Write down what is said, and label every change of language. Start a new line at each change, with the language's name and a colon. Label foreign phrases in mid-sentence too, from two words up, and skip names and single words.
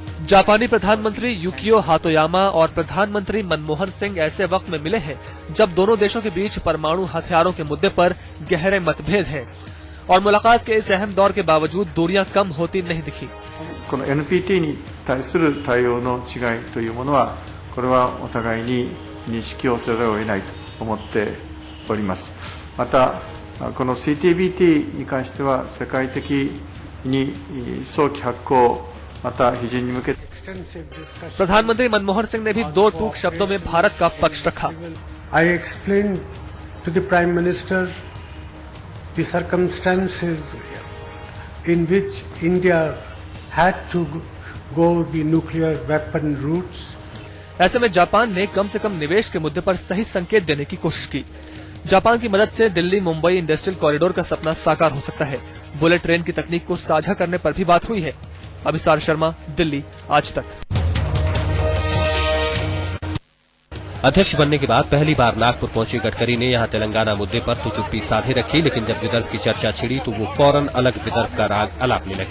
Hindi: जापानी प्रधानमंत्री युकियो हातोयामा और प्रधानमंत्री मनमोहन सिंह ऐसे वक्त में मिले हैं जब दोनों देशों के बीच परमाणु हथियारों के मुद्दे पर गहरे मतभेद हैं और मुलाकात के इस अहम दौर के बावजूद दूरियां कम होती नहीं दिखी।
Japanese: NPT に対する対応の違いというものは、これはお互いに認識をせざるを得ないと思っております。また、この CTBT に関しては世界的に早期発効また批准に向けて
Hindi: प्रधानमंत्री मनमोहन सिंह ने भी दो टूक शब्दों में भारत का पक्ष रखा।
English: I explained to the Prime Minister the circumstances in which India had to go the nuclear weapon routes.
Hindi: ऐसे में जापान ने कम से कम निवेश के मुद्दे पर सही संकेत देने की कोशिश की। जापान की मदद से दिल्ली मुंबई इंडस्ट्रियल कॉरिडोर का सपना साकार हो सकता है। बुलेट ट्रेन की तकनीक को साझा करने पर भी बात हुई है। अभिसार शर्मा, दिल्ली, आज तक। अध्यक्ष बनने के बाद पहली बार नागपुर पहुंचे गडकरी ने यहां तेलंगाना मुद्दे पर तो चुप्पी साधे रखी, लेकिन जब विदर्भ की चर्चा छिड़ी तो वो फौरन अलग विदर्भ का राग अलापने लगे।